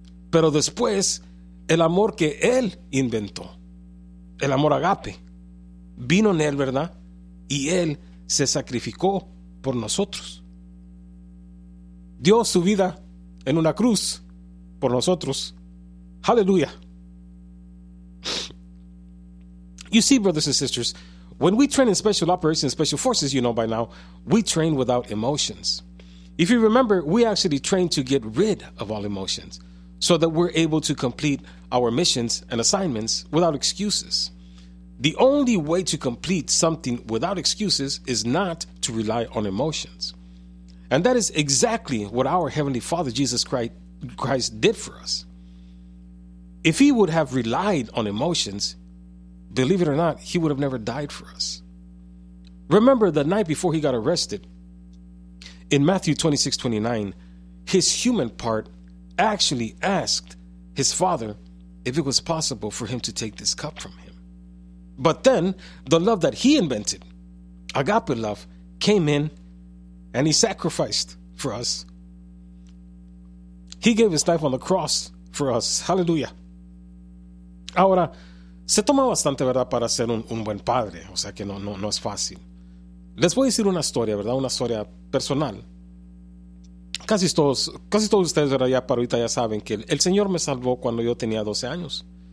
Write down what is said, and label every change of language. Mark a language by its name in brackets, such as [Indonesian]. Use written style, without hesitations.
[Spanish] Pero después, el amor que él inventó, el amor agape, vino en él, ¿verdad?, y él se sacrificó por nosotros. Dio su vida en una cruz por nosotros. Aleluya. [English] You see, brothers and sisters, when we train in special operations and special forces, you know by now, we train without emotions. If you remember, we actually train to get rid of all emotions so that we're able to complete our missions and assignments without excuses. The only way to complete something without excuses is not to rely on emotions. And that is exactly what our Heavenly Father, Jesus Christ, did for us. If he would have relied on emotions, believe it or not, he would have never died for us. Remember the night before he got arrested, in Matthew 26, 29, his human part actually asked his father if it was possible for him to take this cup from him. But then the love that he invented, agape love, came in and he sacrificed for us. He gave his life on the cross for us. Hallelujah. [Spanish] Ahora, se toma bastante, ¿verdad?, para ser un buen padre. O sea que no es fácil. Les voy a decir una historia, ¿verdad?, una historia personal. Casi todos ustedes, ¿verdad?, ya para ahorita ya saben que el Señor me salvó cuando yo tenía 12 años.